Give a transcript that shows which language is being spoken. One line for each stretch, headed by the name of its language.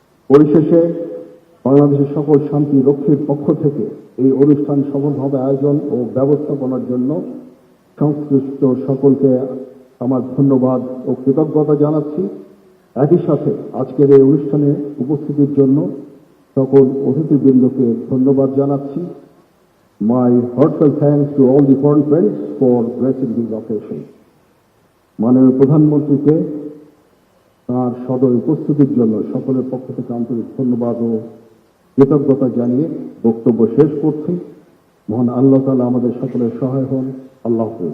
Bangla: পরিশেষে বাংলাদেশের সকল শান্তি রক্ষীর পক্ষ থেকে এই অনুষ্ঠান সফলভাবে আয়োজন ও ব্যবস্থাপনার জন্য সংশ্লিষ্ট সকলকে আমার ধন্যবাদ ও কৃতজ্ঞতা জানাচ্ছি। একই সাথে আজকের এই অনুষ্ঠানে উপস্থিতির জন্য সকল অতিথিবৃন্দকে ধন্যবাদ জানাচ্ছি।
English: My heartfelt thanks to all the foreign friends for gracing this occasion.
Bangla: মাননীয় প্রধানমন্ত্রীকে তাঁর সদয় উপস্থিতির জন্য সকলের পক্ষ থেকে আন্তরিক ধন্যবাদ ও কৃতজ্ঞতা জানিয়ে বক্তব্য শেষ করছি। মহান আল্লাহ তাআলা আমাদের সকলের সহায় হন। আল্লাহ হাফেজ।